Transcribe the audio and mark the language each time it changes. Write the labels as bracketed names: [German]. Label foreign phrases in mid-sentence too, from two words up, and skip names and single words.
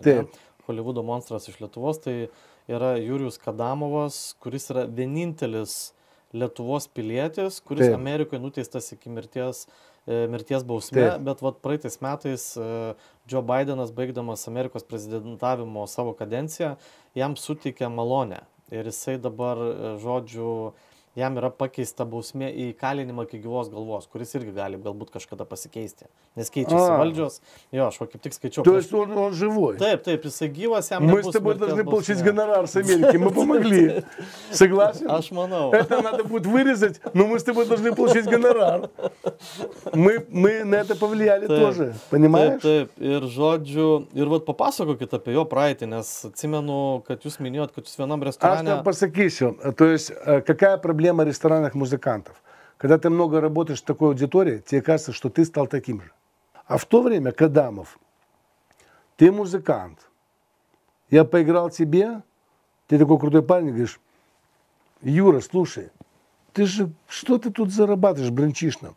[Lithuanian] Holivudo monstras iš Lietuvos, tai yra Jurijus Kadamovas, kuris yra vienintelis Lietuvos pilietis, kuris Amerikoje nuteistas iki mirties bausmė, bet praeitais metais Joe Bidenas, baigdamas Amerikos prezidentavimo savo kadenciją, jam suteikė malonę. Ir jisai dabar, žodžiu, jam yra pakeista bausmė į kalinimą iki gyvos galvos, kuris irgi gali galbūt kažkada pasikeisti. Nes keičiasi valdžios. Jo, aš kaip tik skaičiau. [Russian] То есть он живой? [Lithuanian] Taip, jisai gyvas, jam [Russian] Мы с тобой должны получить гонорар с Америки, мы помогли. Согласен? [Lithuanian] Aš manau. [Russian] Это надо будет вырезать, но мы с тобой должны получить гонорар. Мы на это повлияли тоже, понимаешь? [Lithuanian] Taip, ir žodžiu, ir papasakokit apie jo praeitį, nes atsimenu, kad jūs minėjot, kad jūs vienam restorane... Aš pasakysiu, [Russian] то есть какая проблема ресторанных музыкантов? Когда ты много работаешь в такой аудитории, тебе кажется, что ты стал таким же. А в то время, Кадамов, ты музыкант. Я поиграл тебе, ты такой крутой парень, говоришь, Юра, слушай, ты же, что ты тут зарабатываешь, бренчишь нам?